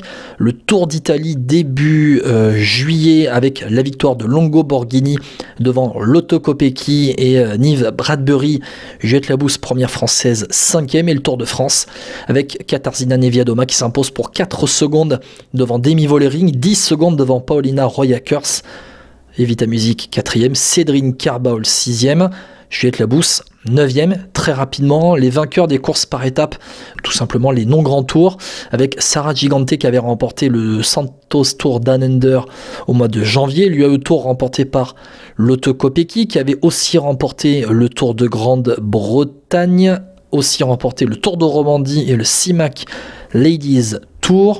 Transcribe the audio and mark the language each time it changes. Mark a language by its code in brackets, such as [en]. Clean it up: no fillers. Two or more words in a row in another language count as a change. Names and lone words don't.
[fr] Le Tour d'Italie début juillet avec la victoire de Longo Borghini devant Lotto Kopecky et Nive Bradbury. Juliette Labousse, première française, 5e. Et le Tour de France avec Katarzyna Niewiadoma qui s'impose pour 4 secondes devant Demi Vollering, 10 secondes devant Paulina Roya-Kers. Evita Music, 4e. Cédrine Carbaul, 6e. Juliette Labousse, 9e. Très rapidement, les vainqueurs des courses par étapes, tout simplement les non-grands tours, avec Sarah Gigante qui avait remporté le Santos Tour Down Under au mois de janvier, l'UAE Tour remporté par Lotto Kopecky qui avait aussi remporté le Tour de Grande-Bretagne, aussi remporté le Tour de Romandie et le CIMAC Ladies Tour.